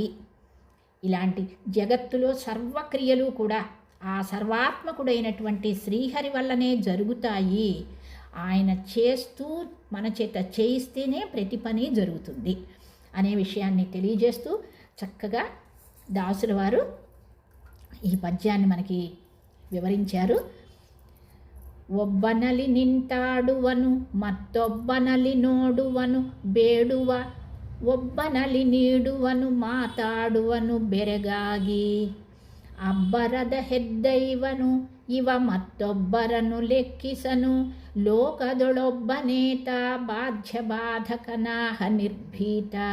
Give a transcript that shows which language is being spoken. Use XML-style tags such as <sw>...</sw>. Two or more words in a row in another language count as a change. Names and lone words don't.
<te>ఇలాంటి జగత్తులో సర్వక్రియలు కూడా ఆ సర్వాత్మకుడైనటువంటి శ్రీహరి వల్లనే జరుగుతాయి. ఆయన చేస్తూ మన చేత చేయిస్తేనే ప్రతి పని జరుగుతుంది అనే విషయాన్ని తెలియజేస్తూ చక్కగా దాసుల వారు ఈ పద్యాన్ని మనకి వివరించారు.</te> <kn>ಒಬ್ಬನಲಿ ನಿಂತಾಡುವನು ಮತ್ತೊಬ್ಬನಲಿ ನೋಡುವನು ಬೇಡುವ, ಒಬ್ಬನಲಿ ನೀಡುವನು ಮಾತಾಡುವನು ಬೆರಗಾಗಿ, ಅಬ್ಬರದ ಹೆದ್ದೈವನು ಇವ ಮತ್ತೊಬ್ಬರನ್ನು ಲೆಕ್ಕಿಸನು, ಲೋಕದೊಳೊಬ್ಬನೇತ ಬಾಧ್ಯ ಬಾಧಕನಾಹ ನಿರ್ಭೀತ.</kn>